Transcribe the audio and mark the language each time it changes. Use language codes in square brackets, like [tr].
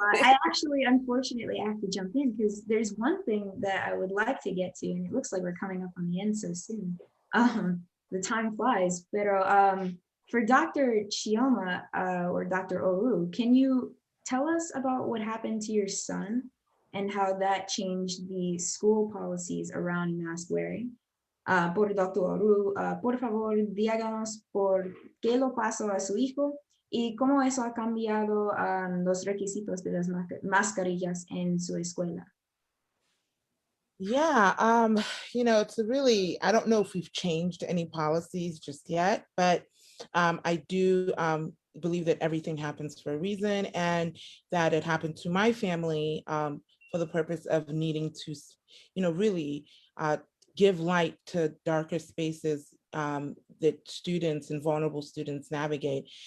[en] I actually, unfortunately, I have to jump in because there's one thing that I would like to get to, and it looks like we're coming up on the end so soon. The time flies, but for Dr. Chioma or Dr. Oruh, can you tell us about what happened to your son and how that changed the school policies around mask wearing? [es] Por Dr. Oruh, por favor, díganos por qué lo pasó a su hijo y cómo eso ha cambiado los requisitos de las mascarillas en su escuela. [en] Yeah, it's a really, I don't know if we've changed any policies just yet, but I do believe that everything happens for a reason, and that it happened to my family for the purpose of needing to, really give light to darker spaces that students and vulnerable students navigate.